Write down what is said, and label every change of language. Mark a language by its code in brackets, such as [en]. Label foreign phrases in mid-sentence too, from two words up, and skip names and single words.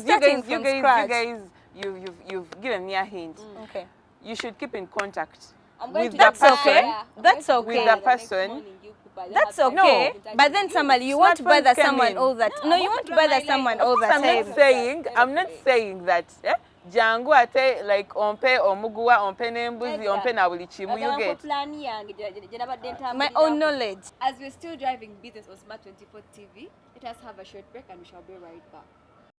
[en] starting from scratch. you've given me a hint. Okay. You should keep in contact I'm going with to the That's person. okay. That's okay. With the person. That's okay. okay. But then summary, you won't Smartphones bother came someone in. all that. No, No, I you want won't to draw bother my someone line. all the I'm time. not saying that. [lg] Jangu ate like ompe omuguwa ompe nembuzi ompe na buli kimu [en] you get. My own knowledge. As we're still driving business on Smart 24 TV, let us have a short break and we shall be right back.